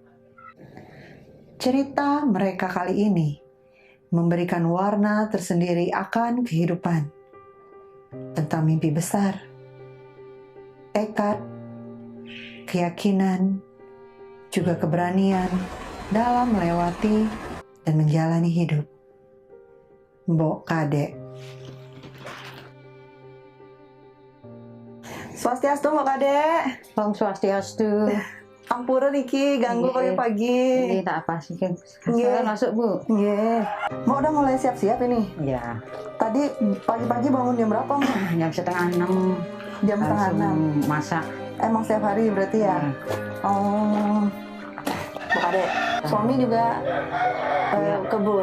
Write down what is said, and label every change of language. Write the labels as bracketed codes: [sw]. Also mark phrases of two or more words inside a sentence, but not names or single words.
[id] Cerita mereka kali ini memberikan warna tersendiri akan kehidupan, tentang mimpi besar, tekad, keyakinan, juga keberanian dalam melewati dan menjalani hidup. Mbok Kade. Swastiastu Mbok Kade. [ban] Om Swastiastu. Ampura Niki, [id] ganggu pagi-pagi. Ini tak apa sih kan? Saya masuk Bu. Iya. Mbok udah mulai siap-siap ini? Ya. Tadi pagi-pagi bangun jam berapa Mbak? Jam setengah 6. Jam setengah 6. Masak. Emang setiap hari berarti ya? Oh. Mbak Kade, suami juga kebun.